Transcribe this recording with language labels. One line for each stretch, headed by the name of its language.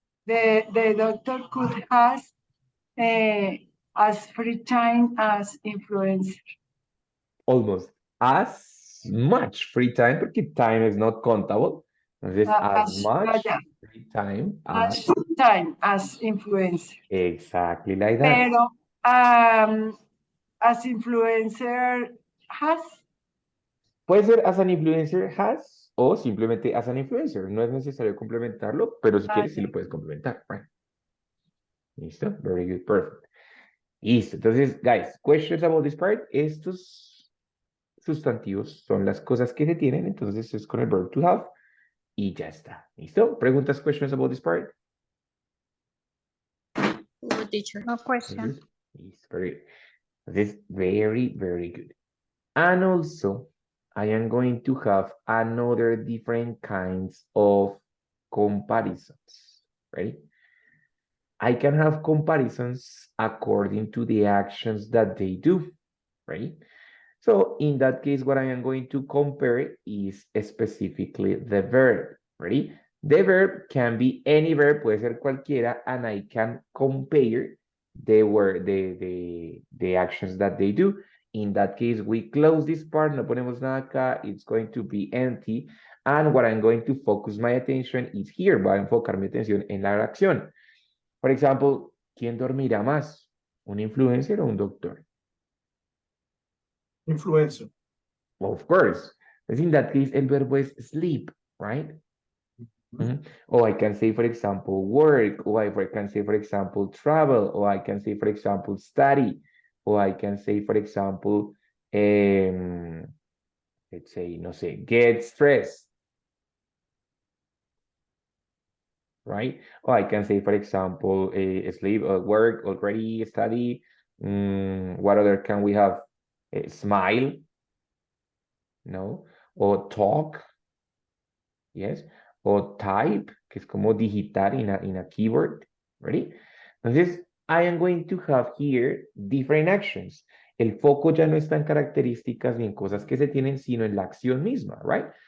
English: The doctor could has as free time as influencer. almost as much free time,
Spanish: porque
English: time is not countable. Entonces, as much yeah, free time as as, time as influencer. exactly like that. Pero as influencer has.
Spanish: Puede ser
English: as an influencer has
Spanish: o simplemente
English: as an influencer.
Spanish: No es necesario complementarlo, pero si quieres, sí lo puedes complementar.
English: Right? ¿Listo? Very good, perfect. Listo. Entonces, guys, questions about this part.
Spanish: Estos sustantivos son las cosas que se tienen, entonces es con el
English: verb to have
Spanish: y ya está. ¿Listo? ¿Preguntas,
English: questions about this part? No, teacher. No question. Listo, very good. Entonces, very, very good. And also, I am going to have another different kinds of comparisons. Ready? I can have comparisons according to the actions that they do. Right? So in that case, what I am going to compare is specifically the verb. Ready? The verb can be any verb,
Spanish: puede ser cualquiera,
English: and I can compare the word, the actions that they do. In that case, we close this part,
Spanish: no ponemos nada acá,
English: it's going to be empty. And what I'm going to focus my attention is here,
Spanish: voy a enfocar mi atención en la acción. For example, ¿quién dormirá más? ¿Un influencer o un doctor?
English: Influencer. Of course. In that case,
Spanish: el verbo es
English: sleep, right? Or I can say, for example, work, or I can say, for example, travel, or I can say, for example, study, or I can say, for example, let's say,
Spanish: no sé,
English: get stressed, right? Or I can say, for example, sleep, work, already study. What other can we have? Smile, no? Or talk, yes? O type,
Spanish: que es como digitar
English: in a keyboard, ready? Entonces, I am going to have here different actions.
Spanish: El foco ya no está en características ni en cosas que se tienen, sino en la acción misma, right?